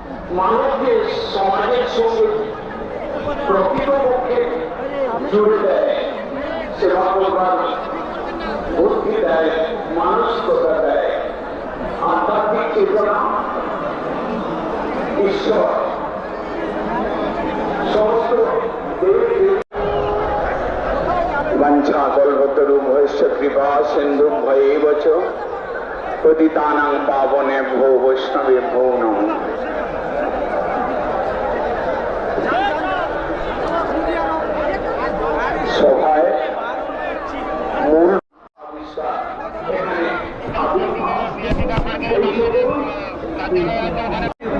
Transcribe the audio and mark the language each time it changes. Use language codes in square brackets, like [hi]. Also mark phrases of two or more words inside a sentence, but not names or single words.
[bn] মানুষকে সমাজের সঙ্গে প্রকৃতপক্ষে জুড়ে দেয়, সেবা করবার বুদ্ধি দেয়, মানসিকতা দেয়, আধ্যাত্মিক চেতনা, ঈশ্বর সমস্ত [sa] वंशाकल्पतरुभ्यश्च कृपा सिन्धुभ्यैव च पतितानां पावनेभ्यो वैष्णवेभ्यो नमः। [bn] সভায় মূল আবিষ্কার এখানে